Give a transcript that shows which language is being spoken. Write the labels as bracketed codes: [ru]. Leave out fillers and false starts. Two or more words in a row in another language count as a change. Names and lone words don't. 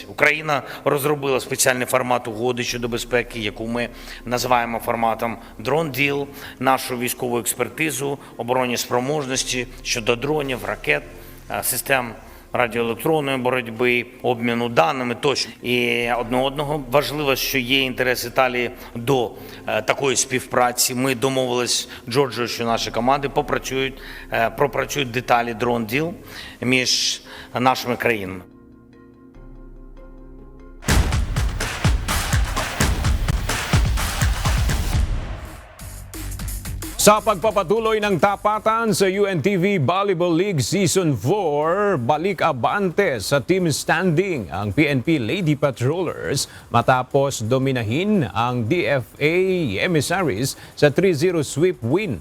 [uk] Україна розробила спеціальний формат угоди щодо безпеки, яку ми називаємо форматом [en] Drone Deal, [uk] нашу військову експертизу, оборонні спроможності щодо дронів, ракет, систем радіоелектронної боротьби, обміну даними тощо. І одного важливо, що є інтерес Італії до такої співпраці. Ми домовились з Джорджією, що наші команди пропрацюють деталі [en] Drone Deal [uk] між нашими країнами. [tl] Sa pagpapatuloy ng tapatan sa UNTV Volleyball League Season 4, balik abante sa [en] team standing [tl] ang PNP Lady Patrollers matapos dominahin ang DFA Emissaries sa 3-0 [en] sweep win.